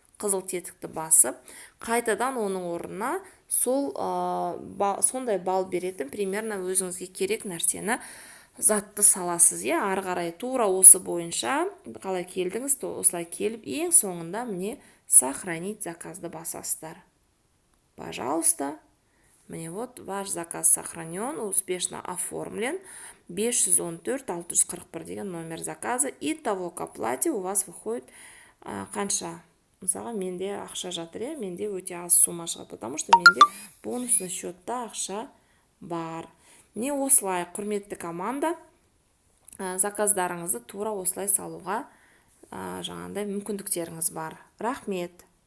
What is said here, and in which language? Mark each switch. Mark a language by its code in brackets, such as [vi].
[kk] Қызыл тетікті басып, қайтадан оның орнына сондай балл беретін примерно өзіңізге керек нәрсені затты саласыз. Ары қарай тура осы бойынша қалай келдіңіз, осылай келіп, ең соңында міне сохранить заказды басасыздар. [ru] Пожалуйста. Міне вот ваш заказ сохранен, успешно оформлен. 514-641 [kk] деген [ru] номер заказа. Итого к оплате у вас выходит қанша? [kk] Мысалға менде ақша жатыр, менде өте аз сумма шығады, [ru] потому что [kk] менде бонусный счетта ақша бар. Не осылай, құрметті команда, заказдарыңызды тура осылай салуға жаңағындай мүмкіндіктеріңіз бар. Рахмет.